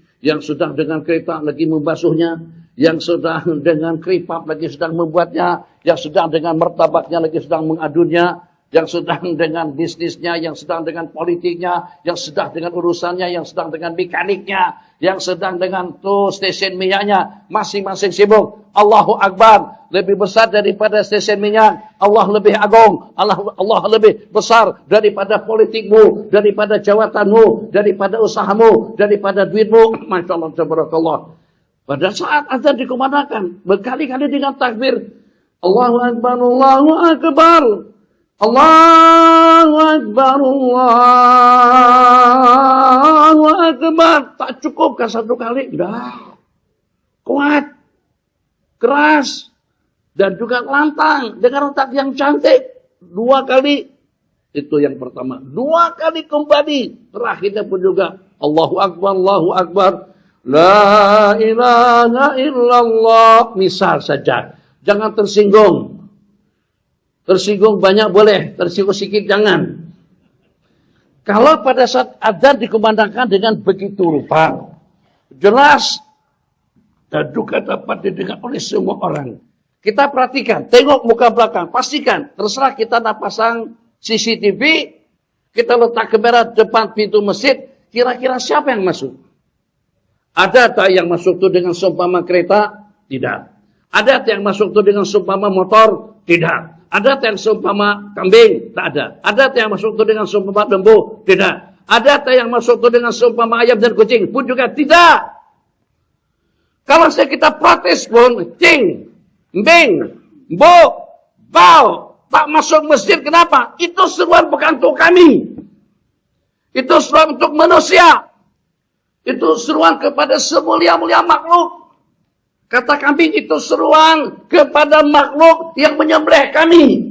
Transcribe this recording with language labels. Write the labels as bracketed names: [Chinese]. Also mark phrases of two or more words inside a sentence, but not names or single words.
[Malay] Yang sedang dengan kereta lagi membasuhnya, yang sedang dengan keripap lagi sedang membuatnya, yang sedang dengan martabaknya lagi sedang mengadunnya, yang sedang dengan bisnisnya, yang sedang dengan politiknya, yang sedang dengan urusannya, yang sedang dengan mekaniknya, yang sedang dengan tuh stesen minyaknya, masing-masing sibuk. [Arabic] الله أكبر, [Malay] lebih besar daripada stesen minyak. Allah lebih agung, Allah lebih besar daripada politikmu, daripada jawatanmu, daripada usahamu, daripada duitmu. [Arabic] ما شاء الله تبارك الله. [Malay] Pada saat azan dikumandangkan, berkali-kali dengan takbir, [Arabic] الله أكبر الله أكبر. الله أكبر الله أكبر. [Malay] Tak cukupkan satu kali. Dah. Kuat. keras, dan juga lantang dengan otak yang cantik. 2 kali, itu yang pertama. 2 kali kembali, terakhirnya pun juga [Arabic] الله أكبر الله أكبر لا إله إلا الله. [Malay] Misal saja, jangan tersinggung. Tersinggung banyak boleh, tersinggung sedikit jangan. Kalau pada saat adzan dikumandangkan dengan begitu rupa, jelas dan juga dapat didengar oleh semua orang. Kita perhatikan, tengok muka belakang, pastikan. Terserah kita nak pasang CCTV, kita letak kamera depan pintu masjid, kira-kira siapa yang masuk? Ada tak yang masuk itu dengan seumpama kereta? Tidak. Ada tak yang masuk itu dengan seumpama motor? Tidak. Ada tak yang seumpama kambing? Tak ada. Ada tak yang masuk itu dengan seumpama lembu? Tidak. Ada tak yang masuk itu dengan seumpama ayam dan kucing? Pun juga tidak. Kalau kita protes pun, cing, Bing, Bo, Bau, tak masuk masjid, kenapa? Itu seruan bukan untuk kami. Itu seruan untuk manusia. Itu seruan kepada semulia-mulia makhluk. Kata kambing itu seruan kepada makhluk yang menyembelih kami.